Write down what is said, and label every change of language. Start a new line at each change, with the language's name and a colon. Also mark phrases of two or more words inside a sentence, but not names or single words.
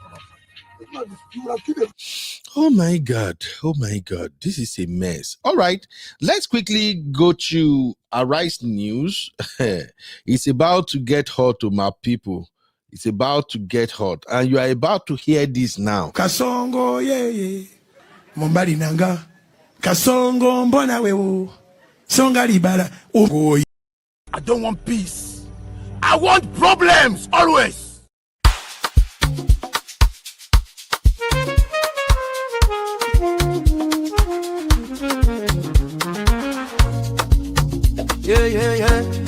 English: You will have killed him. Oh my God. Oh my God. This is a mess. All right. Let's quickly go to Arise News. It's about to get hot to my people. It's about to get hot. And you are about to hear this now.
Lingala: Kasongo yeah. Mombali nanga. Kasongo mbona wewo. Songa libala.
English: Oh. I don't want peace. I want problems always. Yeah.